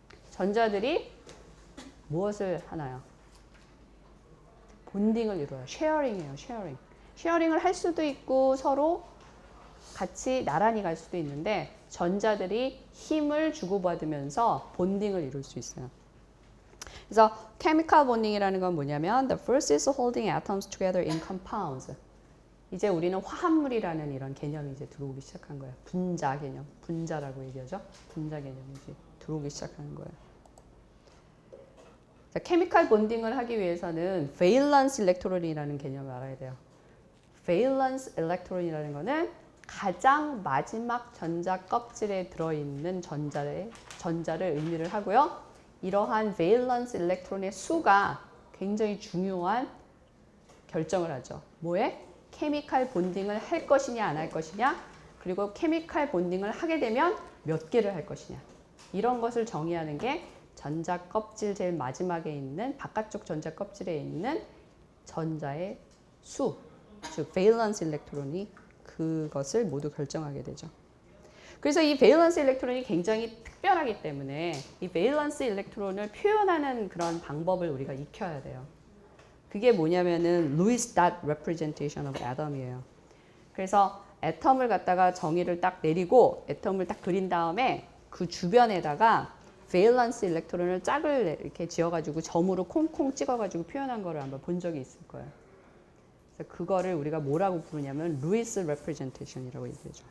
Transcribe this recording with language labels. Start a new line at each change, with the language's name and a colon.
Korean: 전자들이 무엇을 하나요? 본딩을 이루어요. 쉐어링이에요. 쉐어링. 쉐어링을 할 수도 있고 서로 같이 나란히 갈 수도 있는데 전자들이 힘을 주고받으면서 본딩을 이룰 수 있어요. 그래서 chemical bonding이라는 건 뭐냐면
English: the first is holding atoms together in compounds.
Korean: 이제 우리는 화합물이라는 이런 개념이 이제 들어오기 시작한 거예요. 분자 개념, 분자라고 얘기하죠. 분자 개념이 이제 들어오기 시작하는 거예요. 자, chemical bonding을 하기 위해서는 valence electron이라는 개념을 알아야 돼요. valence electron이라는 거는 가장 마지막 전자 껍질에 들어있는 전자를 의미를 하고요. 이러한 valence electron의 수가 굉장히 중요한 결정을 하죠. 뭐에? 케미칼 본딩을 할 것이냐 안 할 것이냐 그리고 케미칼 본딩을 하게 되면 몇 개를 할 것이냐 이런 것을 정의하는 게 전자 껍질 제일 마지막에 있는 바깥쪽 전자 껍질에 있는 전자의 수, 즉 valence electron이 그것을 모두 결정하게 되죠. 그래서 이 valence electron이 굉장히 특별하기 때문에 이 valence electron을 표현하는 그런 방법을 우리가 익혀야 돼요. 그게 뭐냐면은
English: Lewis dot representation of atom이에요.
Korean: 그래서 애텀을 갖다가 정의를 딱 내리고 애텀을 딱 그린 다음에 그 주변에다가 valence electron을 짝을 이렇게 지어가지고 점으로 콩콩 찍어가지고 표현한 거를 한번 본 적이 있을 거예요. 그래서 그거를 우리가 뭐라고 부르냐면 Lewis representation이라고 얘기하죠.